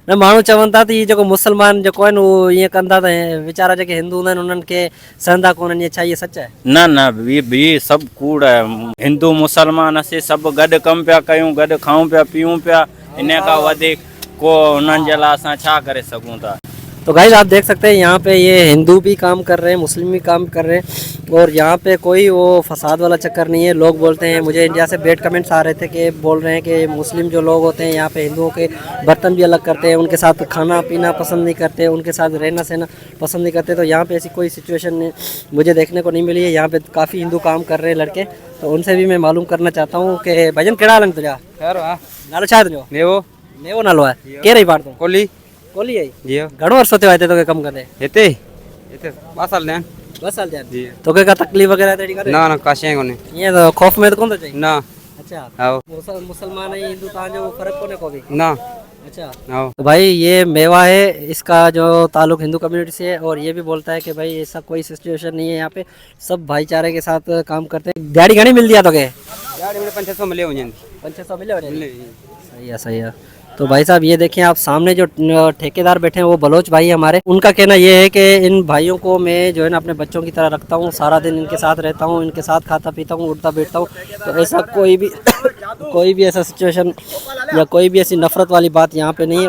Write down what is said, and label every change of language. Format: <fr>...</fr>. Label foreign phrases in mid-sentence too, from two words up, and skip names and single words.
<sd>न, माण्हू चवनि था त इहे जेको मुसलमान जेको आहिनि उहो ईअं कंदा त वीचारा जेके हिंदू हूंदा आहिनि उन्हनि खे सहंदा कोन्हनि, इहे छा इहे सच आहे? न न, ॿी सभु कूड़ आहे। हिंदू मुसलमान असीं सभु गॾु कमु पिया कयूं, गॾु खाऊं पिया पीऊं पिया, इन खां वधीक को उन्हनि जे लाइ असां छा करे सघूं था।</sd> <ur>تو گائز آپ دیکھ سکتے ہیں یہاں پہ یہ ہندو بھی کام کر رہے ہیں، مسلم بھی کام کر رہے ہیں، اور یہاں پہ کوئی وہ فساد والا چکر نہیں ہے. لوگ بولتے ہیں، مجھے انڈیا سے</ur> <en>bad comments</en> <ur>آ رہے تھے کہ بول رہے ہیں کہ مسلم جو لوگ ہوتے ہیں یہاں پہ ہندوؤں کے برتن بھی الگ کرتے ہیں، ان کے ساتھ کھانا پینا پسند نہیں کرتے، ان کے ساتھ رہنا سہنا پسند نہیں کرتے. تو یہاں پہ ایسی کوئی سچویشن مجھے دیکھنے کو نہیں ملی ہے۔ یہاں پہ کافی ہندو کام کر رہے ہیں لڑکے، تو ان سے بھی میں معلوم کرنا چاہتا ہوں کہ</ur> <sd>भजन कहिड़ा हाल आहिनि तुंहिंजा? नालो छा आहे तुंहिंजो? मेवो नालो आहे। केरु रही पाण तूं? कोली आई जी घणो अर्सो थियो आहे हिते तोखे कमु कंदे? हिते 2 साल थिया 2 साल थिया आहिनि। तोखे का तकलीफ़ वग़ैरह तहिड़ी कान्हे? ना ना का शइ कोन्हे ईअं त ख़ौफ़ में त कोन थो चई? ना अच्छा, आओ मुसलमान ऐं हिंदू तव्हांजो फ़र्क़ु कोन्हे को बि? ना अच्छा, आओ</sd> <ur>تو بھائی یہ میوا ہے، اس کا جو تعلق ہندو کمیونٹی سے ہے، اور یہ بھی بولتا ہے کہ بھائی ایسا کوئی سچویشن نہیں ہے، یہاں پہ سب بھائی چارے کے ساتھ کام کرتے ہیں.</ur> <sd>दिहाड़ी घणी</sd> <ur>ملتی ہے</ur> <sd>तोखे? यार 500-600 मिले वञनि 500 मिले वठे?</sd> <ur>صحیح ہے، صحیح ہے. تو بھائی صاحب یہ دیکھیں آپ سامنے جو ٹھیکیدار بیٹھے ہیں وہ بلوچ بھائی ہمارے، ان کا کہنا یہ ہے کہ ان بھائیوں کو میں جو ہے نا اپنے بچوں کی طرح رکھتا ہوں، سارا دن ان کے ساتھ رہتا ہوں، ان کے ساتھ کھاتا پیتا ہوں، اٹھتا بیٹھتا ہوں. تو ایسا کوئی بھی ایسا سچویشن یا کوئی بھی ایسی نفرت والی بات یہاں پہ نہیں ہے.</ur>